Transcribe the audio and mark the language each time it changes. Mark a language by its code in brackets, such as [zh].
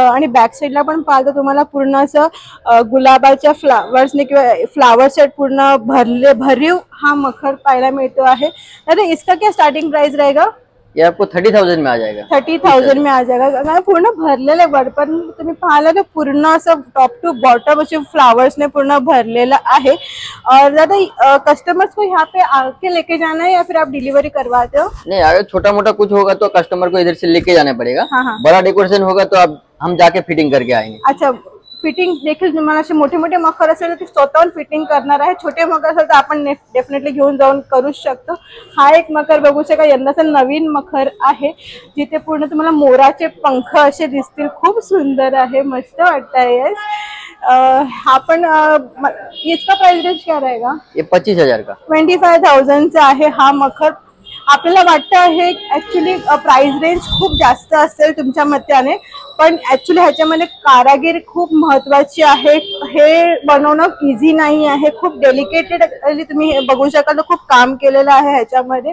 [mr] आणि बॅक साईडला पण पाहतो तुम्हाला पूर्ण असं गुलाबाच्या फ्लावर्सने किंवा फ्लावर सेट पूर्ण भरीव हा मखर पाहायला मिळतो आहे। तर [hi] इसका क्या स्टार्टिंग प्राइस रहेगा? ये आपको 30,000 में आ जाएगा। 30,000 में आ जाएगा। [mr] अगर पूर्ण भरलेलं आहे पण तुम्ही पाहिलं तर पूर्ण असं टॉप टू बॉटम असे फ्लावर्स ने पूर्ण भरलेलं आहे। [hi] और दादा कस्टमर्स को यहाँ पे आके लेके जाना है या फिर आप डिलीवरी करवाते हो? नहीं, अगर छोटा मोटा कुछ होगा तो कस्टमर को इधर से लेके जाना पड़ेगा। हाँ। बड़ा डेकोरेशन होगा तो अब हम जाके फिटिंग करके आएंगे। [mr] अच्छा, फिटिंग देखील तुम्हाला असे मोठे मोठे मखर असेल तर ते स्वतःहून फिटिंग करणार आहे। छोटे मखर असेल तर आपण डेफिनेटली घेऊन जाऊन करू शकतो। हा एक मखर बघू शका, यंदाचा नवीन मखर आहे जिथे पूर्ण तुम्हाला मोराचे पंख असे दिसतील। खूप सुंदर आहे, मस्त वाटतंय। [hi] हा पण इसका प्राइस रेंज क्या रहेगा? ये 25,000 का [mr] 25,000 चा आहे हा मखर। आपल्याला वाटतं हे ऍक्च्युली प्राइस रेंज खूप जास्त असेल तुमच्या मताने, पण ऍक्च्युली ह्याच्यामध्ये कारागीर खूप महत्वाची आहे। हे बनवणं इझी नाही आहे, खूप डेलिकेटेड तुम्ही हे बघू शकाल, खूप काम केलेलं आहे ह्याच्यामध्ये।